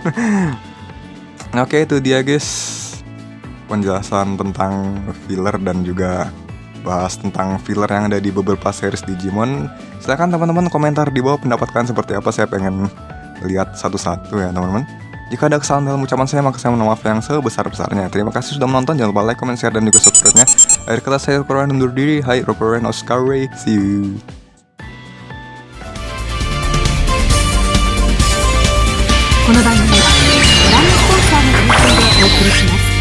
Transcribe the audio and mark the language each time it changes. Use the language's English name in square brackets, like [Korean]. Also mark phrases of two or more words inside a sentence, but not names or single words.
[Indonesian] Oke, itu dia guys penjelasan tentang filler dan juga bahas tentang filler yang ada di beberapa series Digimon. Silakan teman-teman komentar di bawah pendapat kalian seperti apa. Saya pengen lihat satu-satu ya teman-teman. Jika ada kesalahan dalam ucapan saya, maka saya mohon maaf yang sebesar-besarnya. Terima kasih sudah menonton. Jangan lupa [English] like, comment, share, [Indonesian] dan juga subscribe-nya. Akhir kata saya Rokoran undur diri. Hai, Rokoran Oscar Ray. [English] See you. [Japanese] この番組はご覧のスポンサーの提供でお送りします。